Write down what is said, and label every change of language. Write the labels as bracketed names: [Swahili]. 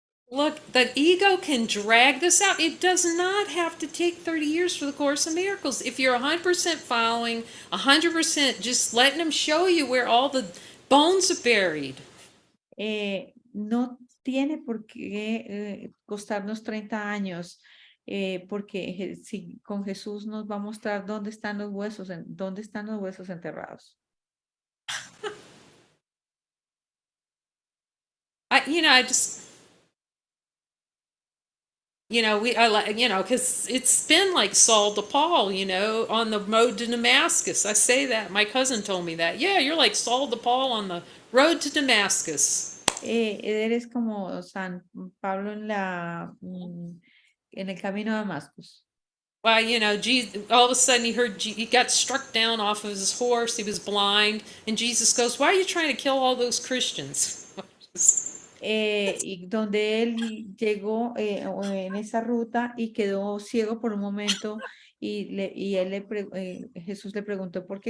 [English] Look, the ego can drag this out. It does not have to take 30 years for the Course in Miracles. If you're 100% following, 100% just letting him show you where all the bones are buried. [Spanish] No tiene por qué costarnos 30 años, porque si con Jesús nos va a mostrar dónde están los huesos enterrados. [English] Because it's been like Saul to Paul, on the road to Damascus. I say that. My cousin told me that. Yeah, you're like Saul to Paul on the road to Damascus. [Spanish] Eres como San Pablo en el camino a Damascus. [English] Well, Jesus, all of a sudden he got struck down off of his horse. He was blind. And Jesus goes, why are you trying to kill all those Christians? [Spanish] y donde él llegó en esa ruta y quedó ciego por un momento y Jesús le preguntó, ¿por qué